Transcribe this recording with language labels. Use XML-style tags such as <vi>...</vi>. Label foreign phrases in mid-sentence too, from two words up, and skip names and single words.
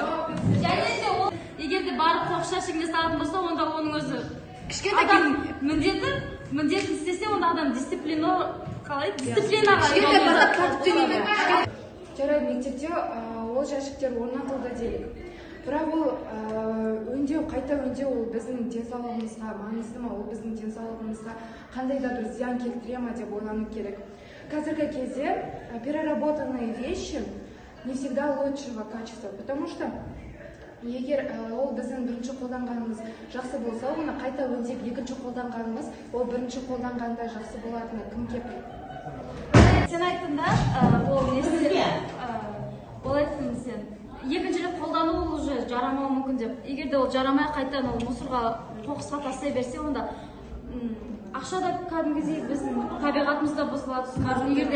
<kk>және де ол егер де барып қоқыс жәшігіне салатын болса, онда оның өзі адам міндетін істесе, онда адам дисциплинаға жарайды мектепте ол жәшіктер орнатылды делік. Бірақ ол өңдеу, қайта өңдеу ол біздің денсаулығымызға маңызды ма, ол біздің денсаулығымызға қандай да бір зиян келтіре ма деп ойлану керек. Қазіргі кезде</kk> <ru>переработанные вещи не всегда лучшего качества, потому что</ru> <kk>егер ол біздің бірінші қолданғанымыз жақсы болса, оны қайта өңдеп екінші қолданғанымыз ол бірінші қолданғандай жақсы болатыны кім кепіл? Сен айттың да, ол несі? Ол айттың сен. Екінші рет қолдану ол уже жарамауы мүмкін деп. Егер де ол жарамай қайтадан ол мусорға, қоқысқа тастай берсе, онда ақша да кәдімгідей біздің табиғатымызда бұзылады.</kk>